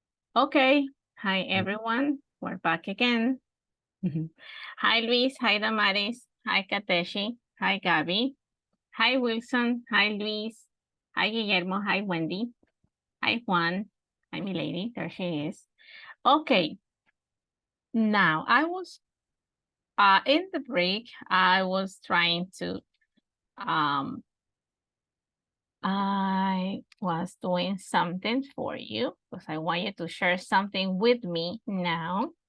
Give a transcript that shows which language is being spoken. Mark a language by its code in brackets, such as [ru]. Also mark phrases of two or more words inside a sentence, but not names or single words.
[en] Okay. Hi, everyone. We're back again. Hi, Luis. Hi, Damaris. Hi, Kateshi. Hi, Gabby. Hi, Wilson. Hi, Luis. Hi, Guillermo. Hi, Wendy. Hi, Juan. Hi, Milady. There she is. Okay. Now, I was in the break, I was trying to I was doing something for you because I want you to share something with me now.